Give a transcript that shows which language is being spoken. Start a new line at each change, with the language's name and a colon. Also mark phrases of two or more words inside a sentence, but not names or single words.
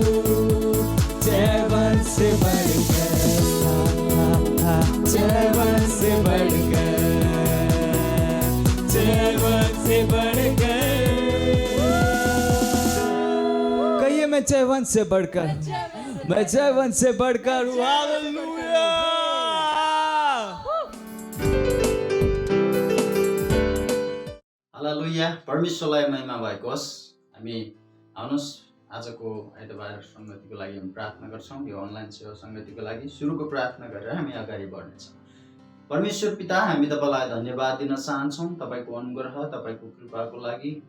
Hindi: जयवन से बढ़कर, जयवन से बढ़कर, जयवन से बढ़कर। कहिए मैं जयवन से बढ़कर, मैं जयवन से बढ़कर हूँ।
Nepali: हालेलुया। हालेलुया। परमेश्वरलाई महिमा भएको होस्। हामी आउनुहोस् आजको आइतबार संगतिको लागि हामी प्रार्थना गर्छौँ। यो अनलाइन सेवा संगतिको लागि सुरुको प्रार्थना गरेर हामी अगाडि बढ्नेछौँ। परमेश्वर पिता, हामी तपाईलाई धन्यवाद दिन चाहन्छौँ तपाईको अनुग्रह, तपाईको कृपाको लागि।